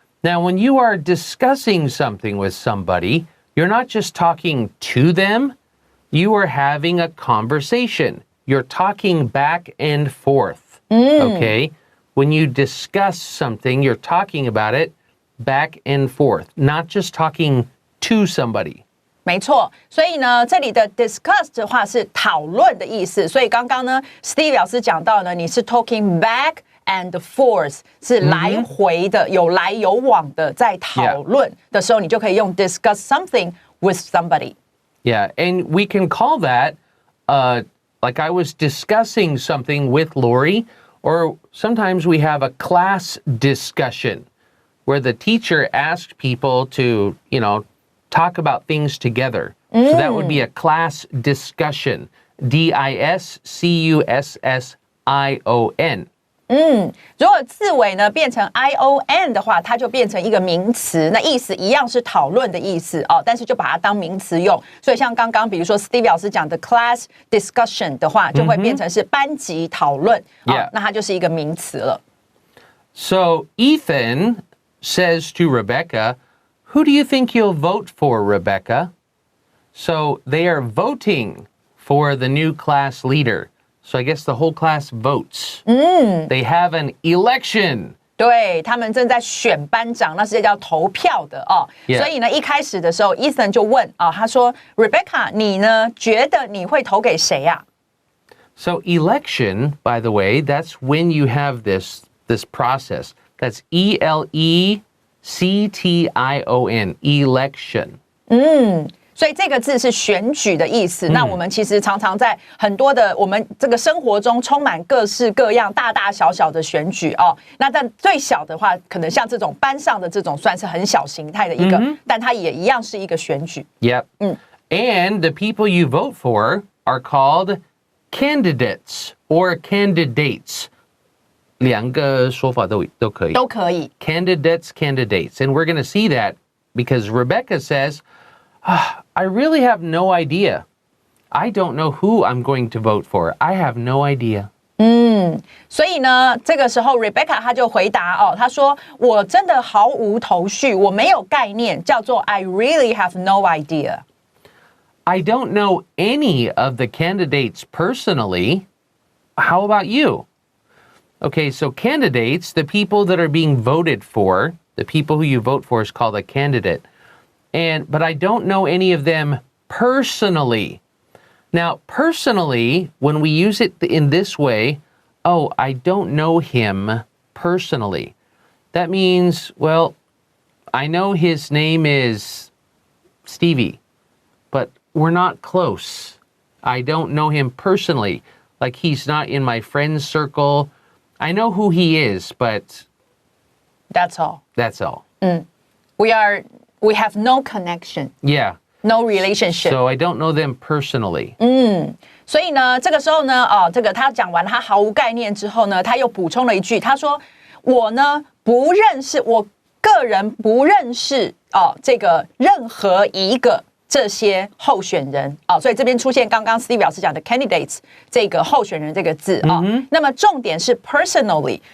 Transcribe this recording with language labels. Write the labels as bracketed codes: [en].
[en] Now, when you are discussing something with somebody, you're not just talking to them. You are having a conversation. You're talking back and forth. Okay? When you discuss something, you're talking about it back and forth, not just talking to somebody. [zh] 没错，所以呢，这里的 discuss 的话是讨论的意思。所以刚刚呢 ，Steve 老师讲到呢，你是 [en] talking back and forth， [zh] 是来回的，有来有往的，在讨论的时候，你就可以用 [en] discuss something with somebody. Yeah, and we can call that, like I was discussing something with Laurie, or sometimes we have a class discussion where the teacher asked people to, talk about things together. So that would be a class discussion. DISCUSSION. [zh] 如果字尾呢变成 ION 的话，它就变成一个名词，那意思一样是讨论的意思哦，但是就把它当名词用。所以像刚刚比如说 Steve 老师讲的 [en] class discussion [zh] 的话，就会变成是班级讨论，那它就是一个名词了。 [en] So Ethan says to Rebecca, "Who do you think you'll vote for, Rebecca?" So they are voting for the new class leader. So I guess the whole class votes. They have an election. [zh] 对，他们正在选班长，那是叫投票的哦。所以呢，一开始的时候 ，Ethan 就问啊，他说 ：“Rebecca， 你呢？觉得你会投给谁呀 [en] ？” So election, by the way, that's when you have this process. That's ELECTION, election. [zh] 所以这个字是选举的意思。那我们其实常常在很多的我们这个生活中充满各式各样大大小小的选举哦。那但最小的话，可能像这种班上的这种算是很小形态的一个，但它也一样是一个选举。 [en] Yep. And the people you vote for are called candidates or candidates. [zh] 两个说法都可以。都可以。 [en] Candidates. And we're going to see that because Rebecca says, I really have no idea. I don't know who I'm going to vote for. I have no idea. [zh] 所以呢，这个时候 Rebecca 她就回答哦，她说我真的毫无头绪，我没有概念，叫做 [en] I really have no idea. I don't know any of the candidates personally. How about you? Okay, so candidates, the people that are being voted for, the people who you vote for is called a candidate. But I don't know any of them personally. Now, personally, when we use it in this way, I don't know him personally. That means, well, I know his name is Stevie, but we're not close. I don't know him personally. Like he's not in my friend's circle. I know who he is, but that's all. That's all. We have no connection. Yeah. No relationship. So I don't know them personally. [zh] 所以呢，这个时候呢，这个他讲完他毫无概念之后呢，他又补充了一句，他说：“我呢不认识，我个人不认识这个任何一个这些候选人所以这边出现刚刚 Steve 老师讲的 candidates 这个候选人这个字那么重点是 personally。